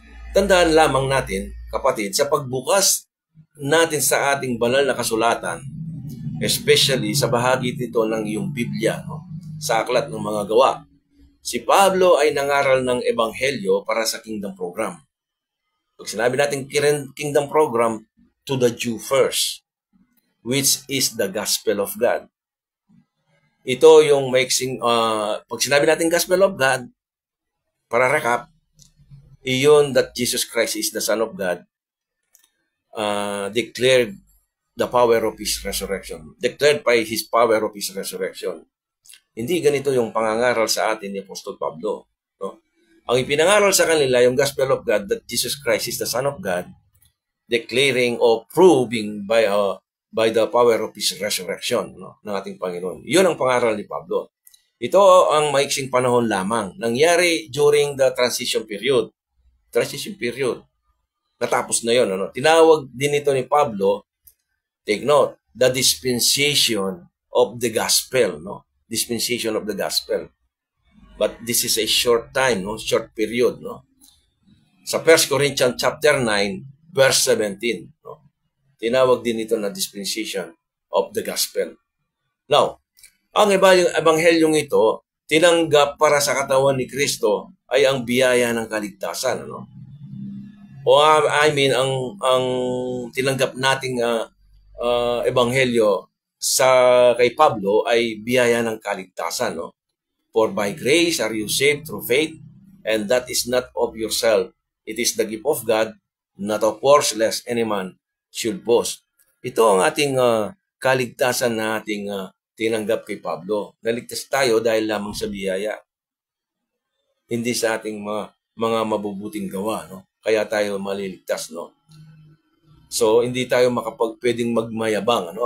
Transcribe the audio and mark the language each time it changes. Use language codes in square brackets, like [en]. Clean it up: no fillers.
[tl] Tandaan lamang natin, kapatid, sa pagbukas natin sa ating banal na kasulatan, especially sa bahagi dito ng iyong Biblia, no, sa aklat ng mga gawa, si Pablo ay nangaral ng ebanghelyo para sa kingdom program. Pag sinabi natin [en] kingdom program, to the Jew first, which is the gospel of God. [tl] Ito yung mixing, pag sinabi natin [en] gospel of God, [tl] para recap, iyon [en] that Jesus Christ is the Son of God, declared the power of His resurrection. Declared by His power of His resurrection. [tl] Hindi ganito yung pangangaral sa atin ni Apostol Pablo. No? Ang ipinangaral sa kanila, yung [en] gospel of God, that Jesus Christ is the Son of God, declaring or proving by the power of His resurrection, no, [tl] ng ating Panginoon. Yun ang pangaral ni Pablo. Ito ang maiksing panahon lamang. Nangyari [en] during the transition period. [tl] Transition period. Natapos na yun. Ano? Tinawag din ito ni Pablo, [en] take note, the dispensation of the gospel. [tl] No? [en] Dispensation of the gospel. But this is a short time, no? Short period. No? Sa 1 Corinthians chapter 9, verse 17. No? [tl] Tinawag din ito na dispensation of the gospel. Now, ang ebanghelyong ito, tinanggap para sa katawan ni Kristo ay ang biyaya ng kaligtasan. Ano? O ang tinanggap nating ebanghelyo kay Pablo ay biyaya ng kaligtasan. No? [en] For by grace are you saved through faith, and that is not of yourself. It is the gift of God, not of works, lest any man should boast. [tl] Ito ang ating kaligtasan na ating tinanggap kay Pablo. Naligtas tayo dahil lamang sa biyaya. Hindi sa ating mga mabubuting gawa, no? Kaya tayo maliligtas, no? So, hindi tayo pwedeng magmayabang, ano?